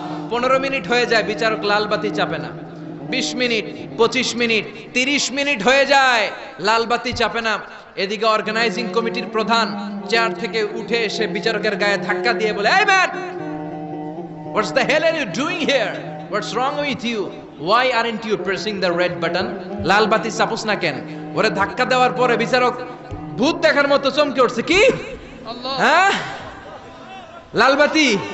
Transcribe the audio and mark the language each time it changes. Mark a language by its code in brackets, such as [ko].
[bn] 15 minute হয়ে যায়, বিচারক লাল বাতি চাপে না। 20 মিনিট, 25 মিনিট, 30 মিনিট হয়ে যায়, লাল বাতি চাপে না। এদিকে অর্গানাইজিং কমিটির প্রধান চেয়ার থেকে উঠে এসে বিচারকের গায়ে ধাক্কা দিয়ে বলে, এই man, what's the hell are you doing here? [en] What's wrong with you? Why aren't you pressing the red button? [bn] লাল বাতি চাপোস না কেন? ওরে ধাক্কা দেওয়ার পরে বিচারক ভূত দেখার মতো চমকে উঠছে। কি? হ্যাঁ, লাল বাতি।